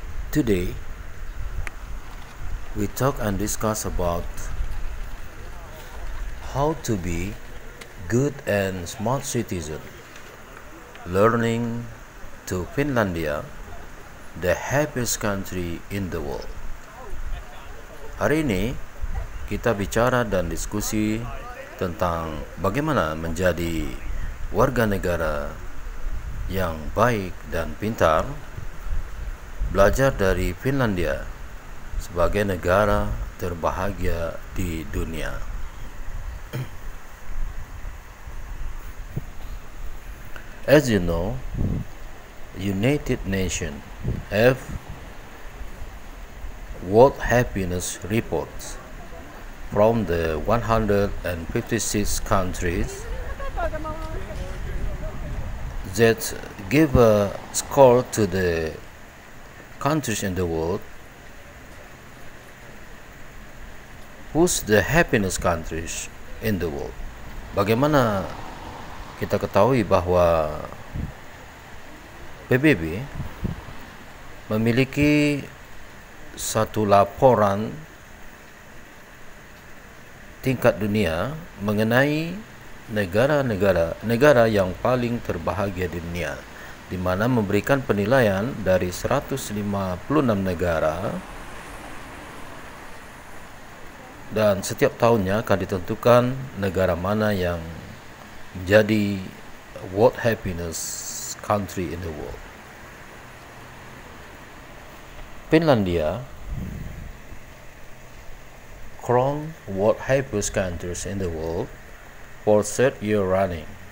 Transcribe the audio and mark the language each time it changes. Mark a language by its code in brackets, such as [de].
[en] Today, we talk and discuss about how to be good and smart citizen. Learning to Finlandia, the happiest country in the world. [id] Hari ini kita bicara dan diskusi tentang bagaimana menjadi warga negara yang baik dan pintar, belajar dari Finlandia sebagai negara terbahagia di dunia. [en] As you know, United Nations have World Happiness Reports from the 156 countries that give a score to the countries in the world. Who's the happiness countries in the world? [id] Bagaimana kita ketahui bahwa PBB memiliki satu laporan tingkat dunia mengenai negara yang paling terbahagia di dunia, di mana memberikan penilaian dari 156 negara, dan setiap tahunnya akan ditentukan negara mana yang menjadi [en] World Happiness Country in the world. Finlandia crowned World Happiest Countries in the world for third year running.